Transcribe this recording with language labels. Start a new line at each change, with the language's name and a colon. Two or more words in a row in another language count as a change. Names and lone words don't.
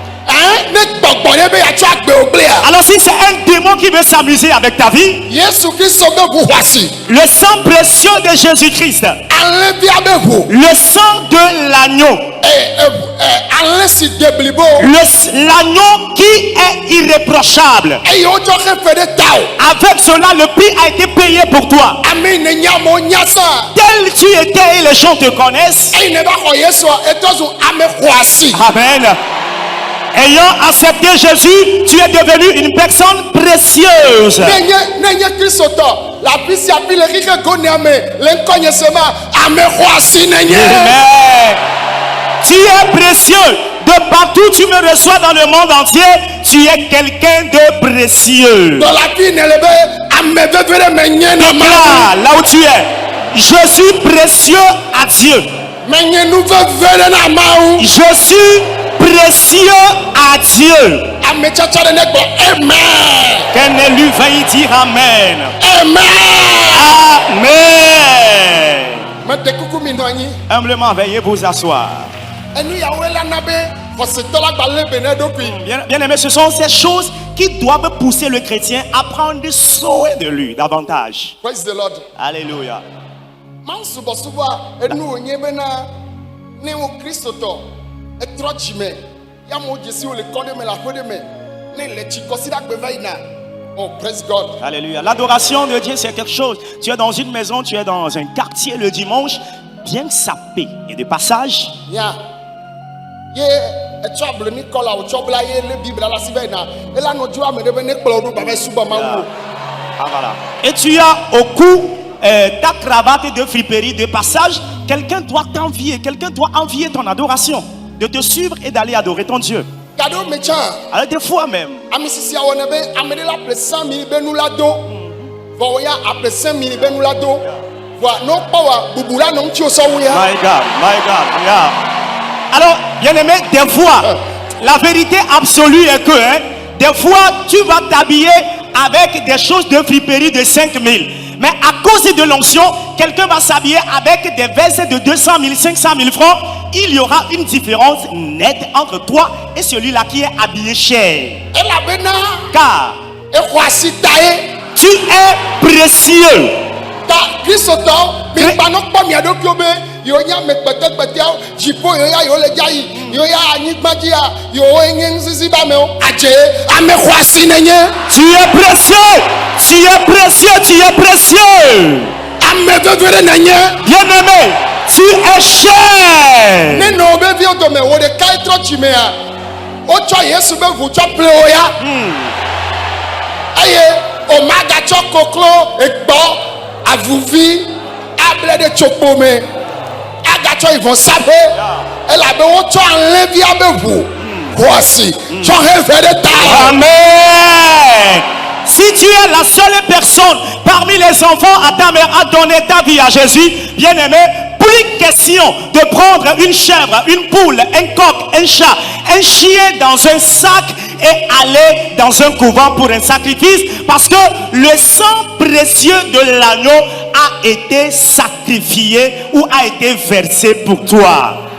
French: Alors si c'est un démon qui veut s'amuser avec ta vie, le sang précieux de Jésus-Christ, le sang de l'agneau, l'agneau qui est irréprochable, avec cela le prix a été payé pour toi. Tel tu étais et les gens te connaissent. Amen. Ayant accepté Jésus, tu es devenu une personne précieuse.
Ewe: Nenye Kristo tɔ la bisi api le kike go neame le ŋkɔnye sema ame xɔasi nenye.
French: Amen. Tu es précieux. De partout tu me reçois dans le monde entier, tu es quelqu'un de précieux. Dans la vie
Ewe: ne le be ame vevere me nye na ma.
French: Là où tu es, je suis précieux à Dieu.
Ewe: Me nye nu vevere na ma o.
French: Je suis précieux à Dieu.
Ewe: Ame tsatsa de ne gbɔ amen.
French: Qu'un élu veuille dire Amen. Amen. Amen.
Ewe: Me de kuku mi nɔ anyi.
French: Humblement, veuillez vous asseoir.
Ewe: Enu yawo la na be xɔsetɔ la gba le be ne ɖokui.
French: Bien aimé, ce sont ces choses qui doivent pousser le chrétien à prendre soin de lui davantage.
English: Praise the Lord.
French: Alléluia.
Ewe: Man subɔsubɔa enu wonye bena ne wo Kristo tɔ etrɔ dzime ya mo dzesi wo le kɔ ɖe me le aƒe ɖe me ne le tsi kɔsi ɖe agbe va yina.
English: Oh, praise God.
French: Alléluia. L'adoration de Dieu, c'est quelque chose. Tu es dans une maison, tu es dans un quartier le dimanche, bien sapé et de passage.
Ewe: Ya ye etsɔ ablemi kɔ la wotsɔ bla ye le Bible la si va yina ela nɔ dzo ame ɖe be ne kplɔ ɖo ba va subɔ Mawu.
French: Ah, voilà. Et tu as au cou ta cravate de friperie de passage. Quelqu'un doit t'envier, quelqu'un doit envier ton adoration, de te suivre et d'aller adorer ton Dieu.
Ewe: Gaɖo me tsã.
French: Alors des fois même,
Ewe: Ami sisi awɔ ne be ame ɖe la ƒle 100 000 be nu la do. Vɔ wo ya aƒle 5 000 be nu la do. Vɔ ne wokpɔ wa bubu la nɔ ŋuti wo sɔ wu ya.
English: my God, yeah.
French: Alors, bien aimé, des fois, la vérité absolue est que, des fois, tu vas t'habiller avec des choses de friperie de 5 000. Mais à cause de l'onction, quelqu'un va s'habiller avec des vestes de 200 000, 500 000 francs. Il y aura une différence nette entre toi et celui-là qui est habillé cher.
Ewe: Elabena
French: Car
Ewe: exɔasi ta ye.
French: tu es précieux.
Ewe: Ta Kristo tɔ mi gba nɔ kpɔ mia ɖokuiwo be yewo nye ame kpɛtɛkpɛtɛwo dziƒo yewo ya yewo le dza yi yewo ya anyigba dzi ya yewo nye ŋuzizi be amewo adze ame xɔasi nenye.
French: Tu es précieux. Tu es précieux. Tu es précieux.
Ewe: Ame vevere nenye.
French: Bien-aimé, tu es cher.
Ewe: Ne nɔ wo be viwo dome wo ɖeka trɔ tsimea wotsɔ Yesu be ʋu tsɔ ple wo ya. Eye o magatsɔ koklo egbɔ avuvi able ɖe tsokpo me agatsɔ ivɔ saƒe elabe wotsɔ alẽvia be ʋu xɔasi tsɔ he ve ɖe ta. Amen.
French: Si tu es la seule personne parmi les enfants à ta mère à donner ta vie à Jésus, bien-aimé, plus question de prendre une chèvre, une poule, un coq, un chat, un chien dans un sac et aller dans un couvent pour un sacrifice, parce que le sang précieux de l'agneau a été sacrifié ou a été versé pour toi.